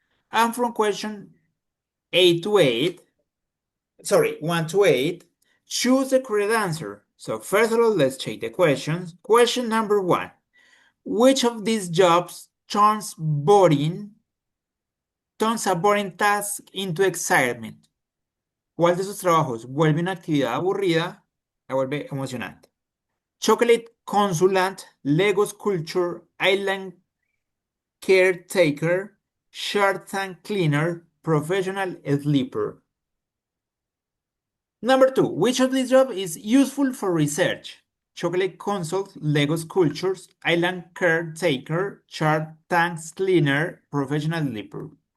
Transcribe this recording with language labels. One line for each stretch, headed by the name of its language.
English: And from question 1 to 8, choose the correct answer. So first of all, let's check the questions. Question number 1. Which of these jobs turns a boring task into excitement?
Spanish: ¿Cuál de sus trabajos vuelve una actividad aburrida, la vuelve emocionante?
English: Chocolate consultant, Lego sculpture, island caretaker, Shark Tank cleaner, professional sleeper. Number 2, which of these jobs is useful for research? Chocolate consult, Lego sculptures, island caretaker, Shark Tank cleaner, professional sleeper.